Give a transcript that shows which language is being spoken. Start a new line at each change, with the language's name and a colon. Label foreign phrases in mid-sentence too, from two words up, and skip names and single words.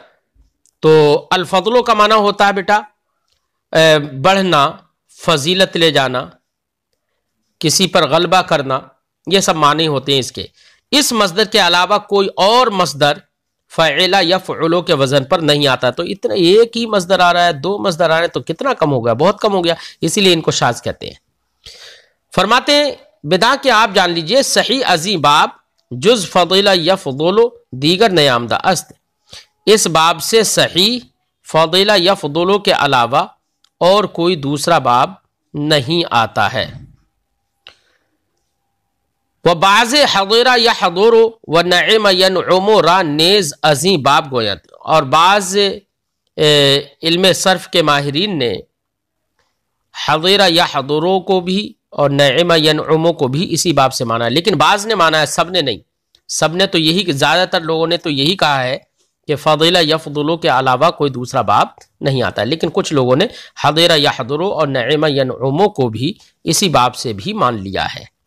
Urdu: تو الفضل کا معنی ہوتا ہے بیٹا بڑھنا، فضیلت لے جانا، کسی پر غلبہ کرنا، یہ سب معنی ہوتے ہیں اس کے. اس مصدر کے علاوہ کوئی اور مصدر فعل یفعل کے وزن پر نہیں آتا. تو اتنا ایک ہی مصدر آ رہا ہے، دو مصدر آ رہے ہیں، تو کتنا کم ہو گیا، بہت کم ہو گیا. اسی لیے ان کو شاذ کہتے ہیں. فرماتے ہیں
Persian: بدا
Urdu: کہ آپ جان لیجئے
Persian: صحیح عظیم باب جز فضل یفضل دیگر نیامدہ است،
Urdu: اس باب سے صحیح فضل یفضل کے علاوہ اور کوئی دوسرا باب نہیں آتا ہے.
Persian: و بعض حضر یا حضور و نعم ینعم را نیز عظیم باب گویند.
Urdu: اور بعض علم صرف کے ماہرین نے حضر یا حضوروں کو بھی اور نعم ینعم کو بھی اسی باب سے مانا ہے، لیکن بعض نے مانا ہے، سب نے نہیں. سب نے تو یہی، زیادہ تر لوگوں نے تو یہی کہا ہے کہ فضل یفضل کے علاوہ کوئی دوسرا باب نہیں آتا ہے، لیکن کچھ لوگوں نے حضر یا حضر اور نعم ینعم کو بھی اسی باب سے بھی مان لیا ہے.